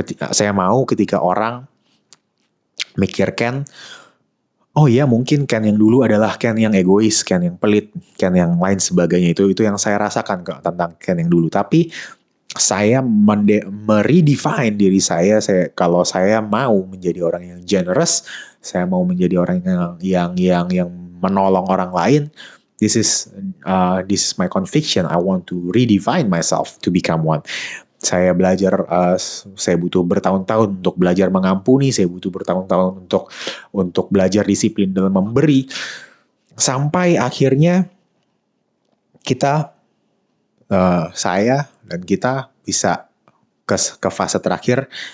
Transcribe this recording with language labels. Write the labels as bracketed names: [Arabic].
[Indonesian] Saya mau ketika orang mikir Ken, oh iya mungkin Ken yang dulu adalah Ken yang egois, Ken yang pelit, Ken yang lain sebagainya. Itu yang saya rasakan tentang Ken yang dulu. Tapi saya meredefine diri saya. Kalau saya mau menjadi orang yang generous, saya mau menjadi orang yang menolong orang lain. [English] This is my conviction. I want to redefine myself to become one. [Indonesian] Saya belajar, saya butuh bertahun-tahun untuk belajar mengampuni, saya butuh bertahun-tahun untuk belajar disiplin dalam memberi, sampai akhirnya saya dan kita bisa ke fase terakhir.